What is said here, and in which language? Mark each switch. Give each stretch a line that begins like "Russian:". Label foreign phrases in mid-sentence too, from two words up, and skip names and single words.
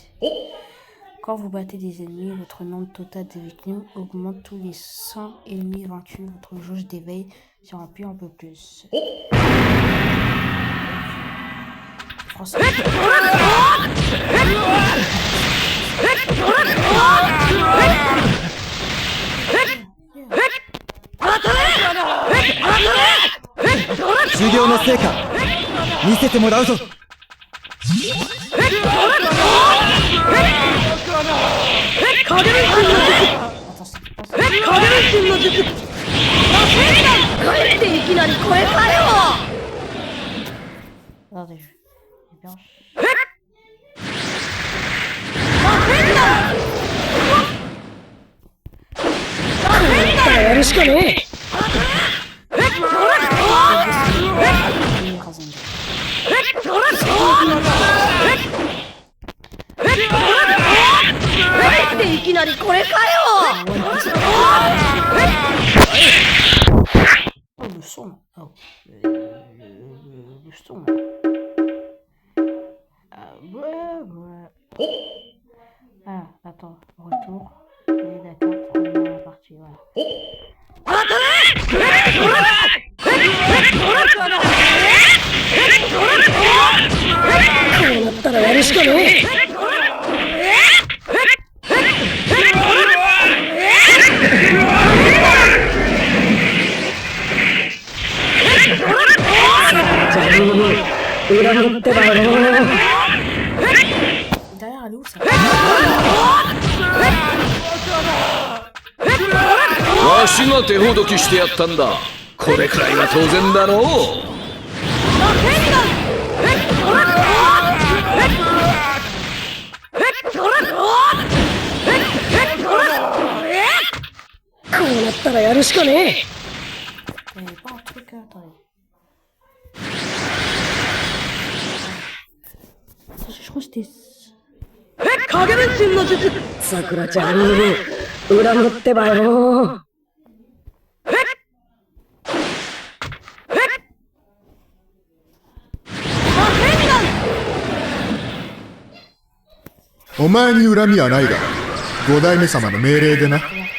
French: Quand vous battez des ennemis, votre nombre total de victimes augmente tous les 100 ennemis vaincus. Votre jauge d'éveil se remplit un peu plus. Français.
Japanese: 修行の成果見せてもらうぞ。帰っていきなりこれかよ。
French: Attendez, j'ai bien.
Japanese: やるしかねえ。帰っていきなりこれかよ。
French: Oh, le son. Oh. Le son. Ouais. Ah, attends, retour. Et d'accord, première partie, voilà.
Japanese: こうなったらやるしかねえ。裏切ってばよ。
French: Derrière, elle est où ça?
Japanese: わしが手ほどきしてやったんだ。これくらいは当然だろう。こうなったらやるしかねえ。
French: Il n'y avait pas un truc, attendez. Je crois que c'était.
Japanese: 影分身の術。さくらちゃん、裏切ってばよ。お前に恨みはないが、五代目様の命令でな。